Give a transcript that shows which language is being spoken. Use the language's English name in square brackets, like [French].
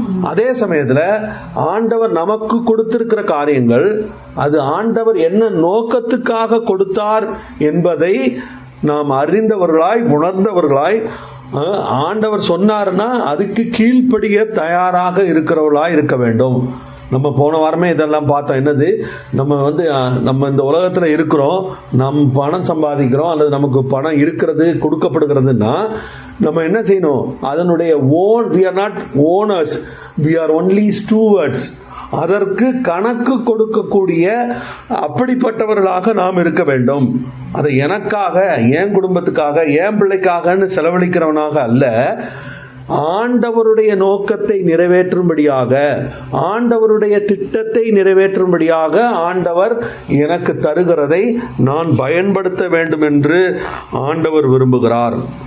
[Tamil] அதே சமயத்தில் ஆண்டவர் நமக்கு கொடுத்திருக்கிற காரியங்கள் அது ஆண்டவர் என்ன நோக்கத்துக்காக கொடுத்தார் என்பதை நாம் அறிந்தவர்களாய் உணர்ந்தவர்களாய், ஆண்டவர் சொன்னார்னா அதுக்கு கீழ்ப்படிய தயாராக இருக்கிறவர்களாய் இருக்க வேண்டும். நம்ம போன வாரமே இதெல்லாம் பார்த்தோம். என்னது? நம்ம இந்த உலகத்தில் இருக்கிறோம், நம் பணம் சம்பாதிக்கிறோம் அல்லது நமக்கு பணம் இருக்கிறது கொடுக்கப்படுகிறதுன்னா நம்ம என்ன செய்யணும்? அதனுடைய [English] we are not owners, we are only stewards. [Tamil] அதற்கு கணக்கு கொடுக்கக்கூடிய அப்படிப்பட்டவர்களாக நாம் இருக்க வேண்டும். அதை எனக்காக, என் குடும்பத்துக்காக, என் பிள்ளைக்காகன்னு செலவழிக்கிறவனாக அல்ல, ஆண்டவருடைய நோக்கத்தை நிறைவேற்றும்படியாக, ஆண்டவருடைய திட்டத்தை நிறைவேற்றும்படியாக ஆண்டவர் எனக்கு தருகிறதை நான் பயன்படுத்த வேண்டும் என்று ஆண்டவர் விரும்புகிறார்.